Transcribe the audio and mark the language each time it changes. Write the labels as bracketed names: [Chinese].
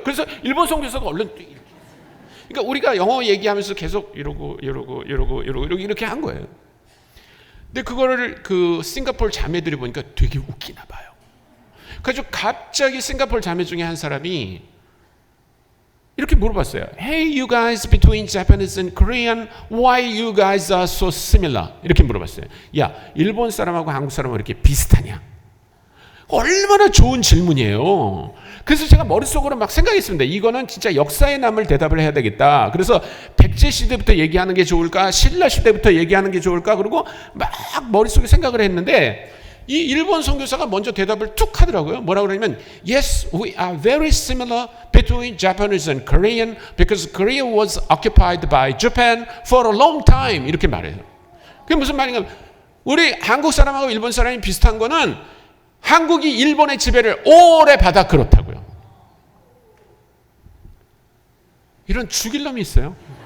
[Korean] 그래서 일본 선교사가 얼른 이렇게. 그러니까 우리가 영어 얘기하면서 계속 이러고 이렇게 한 거예요. 근데 그거를 그 싱가포르 자매들이 보니까 되게 웃기나 봐요. 그래서 갑자기 싱가포르 자매 중에 한 사람이 이렇게 물어봤어요. [English] Hey, you guys between Japanese and Korean, why you guys are so similar? [Korean] 이렇게 물어봤어요. 야, 일본 사람하고 한국 사람하고 이렇게 비슷하냐? 얼마나 좋은 질문이에요. 그래서 제가 머릿속으로 막 생각했습니다. 이거는 진짜 역사에 남을 대답을 해야 되겠다. 그래서 백제 시대부터 얘기하는 게 좋을까? 신라 시대부터 얘기하는 게 좋을까? 그리고 막 머릿속에 생각을 했는데 이 일본 선교사가 먼저 대답을 툭 하더라고요. 뭐라고 그러냐면 [English] Yes, we are very similar between Japanese and Korean because Korea was occupied by Japan for a long time. [Korean] 이렇게 말해요. 그게 무슨 말인가? 우리 한국 사람하고 일본 사람이 비슷한 거는 한국이 일본의 지배를 오래 받아 그렇다고요. 이런 죽일 놈이 있어요.